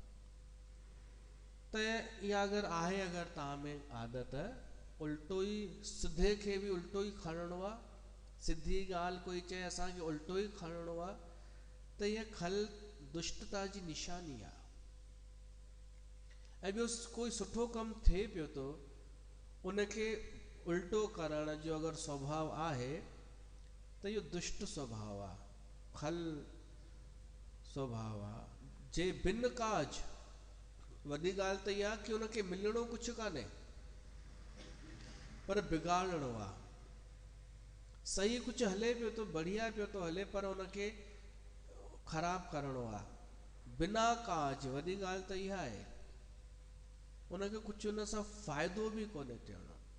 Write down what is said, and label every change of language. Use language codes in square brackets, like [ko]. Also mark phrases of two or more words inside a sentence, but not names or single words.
[sd] त इहा अगरि आहे, अगरि तव्हां में आदत, उल्टो ई, सिधे खे बि उल्टो ई खणणो आहे, सिधी ॻाल्हि कोई चए असांखे उल्टो ई खणणो आहे, त इहा खल दुष्टता जी निशानी आहे। ऐं ॿियो कोई सुठो कमु थिए पियो थो, उनखे उल्टो करण जो अगरि स्वभाव आहे त इहो दुष्ट स्वभाव आहे, खल स्वभाव आहे। जे बिन काज, वॾी ॻाल्हि त इहा कि उनखे मिलणो कुझु कान्हे, पर बिगाड़णो आहे। सही कुझु हले पियो थो, बढ़िया पियो थो हले, पर उनखे ख़राबु करणो आहे। बिना काज, वॾी ॻाल्हि त इहा आहे, उनखे कुझु उन सां फ़ाइदो बि कोन्हे थियणो।